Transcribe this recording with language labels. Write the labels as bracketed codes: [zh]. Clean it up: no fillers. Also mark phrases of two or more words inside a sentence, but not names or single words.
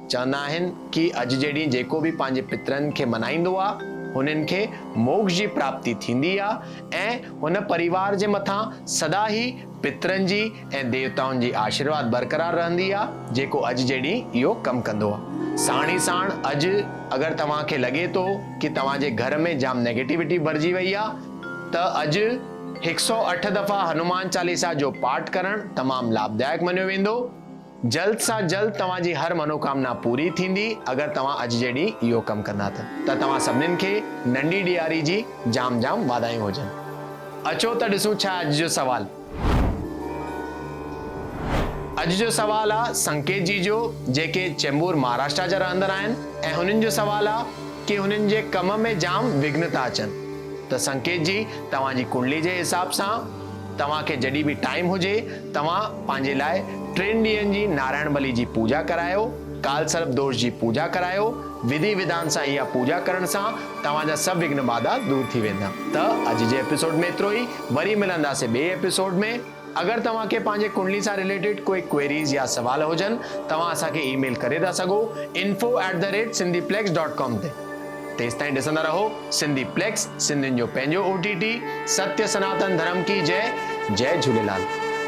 [sd] चवंदा आहिनि कि अॼु जे ॾींहुं जेको बि पंहिंजे पितरनि खे मनाईंदो आहे, हुननि खे मोक्ष जी प्राप्ति थींदी आहे ऐं हुन परिवार जे मथां सदा ई पितरनि जी ऐं देवताउनि जी आशीर्वाद बरक़रार रहंदी आहे, जेको अॼु जे ॾींहुं इहो कमु कंदो आहे। साण ई साण अॼु अगरि तव्हांखे लॻे थो कि तव्हांजे घर में जाम नेगेटिविटी भरिजी वई आहे, त अॼु 108 दफ़ा हनुमान चालीसा जो पाठ करणु तमामु लाभदायक मञियो वेंदो। जल्द सां जल्द तव्हांजी हर मनोकामना पूरी थींदी अगरि तव्हां अॼु जे ॾींहुं इहो कमु कंदा त तव्हां सभिनीनि खे नंढी ॾियारी जी जाम जाम वाधायूं हुजनि। अचो त ॾिसूं छा अॼु जो सवाल। अॼु जो सवाल आहे संकेत जी जो, जेके चेंबूर महाराष्ट्र जा रहंदड़ आहिनि ऐं हुननि जो सवाल आहे कि हुननि जे कम में जाम विघ्न था अचनि। त संकेत जी, तव्हांजी कुंडली जे हिसाब सां तव्हांखे जॾहिं बि टाइम हुजे तव्हां पंहिंजे लाइ 3 ॾींहंनि जी नारायण बलि जी पूजा करायो, काल सर्प दोष जी पूजा करायो। विधि विधान सां इहा पूजा करण सां तव्हांजा सभु विघ्न बाधा दूर थी वेंदा। त अॼु जे एपिसोड में एतिरो ई। वरी मिलंदासीं ॿिए एपिसोड में। अगरि तव्हांखे पंहिंजे कुंडली सां रिलेटेड कोई क्वेरीज़ या सवाल हुजनि, तव्हां असांखे ईमेल करे था सघो info@sindhiplex.com ते। तेसिताईं ॾिसंदा रहो सिंधीप्लेक्स, सिंधियुनि जो पंहिंजो OTT। [hi] सत्य सनातन धर्म की जय। जय झूलेलाल।